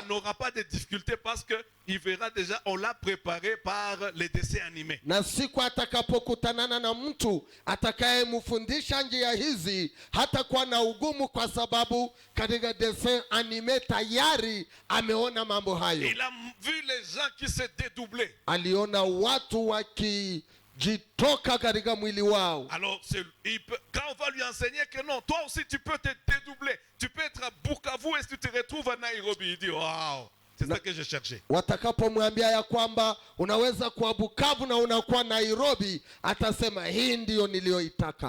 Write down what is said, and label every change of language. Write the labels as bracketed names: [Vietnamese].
[French] il n'aura pas de difficulté parce qu'il verra déjà, on l'a préparé par les dessins animés. [Swahili] Na siku atakapokutanana na mtu atakayemfundisha njia hizi, hatakuwa na ugumu, kwa sababu katika dessin anime tayari ameona mambo hayo. [French] Il a vu les gens qui se dédoublaient. [Swahili] Aliona watu wakijitoka katika mwili wao. [French] Alors, quand on va lui enseigner que non, toi aussi tu peux te dédoubler, tu peux être à Bukavu et si tu te retrouves à Nairobi, il dit waouh, c'est ça que je cherchais. [Swahili] Watakapomwambia ya kwamba unaweza kuwa Bukavu na unakuwa Nairobi, atasema hii ndiyo niliyoitaka.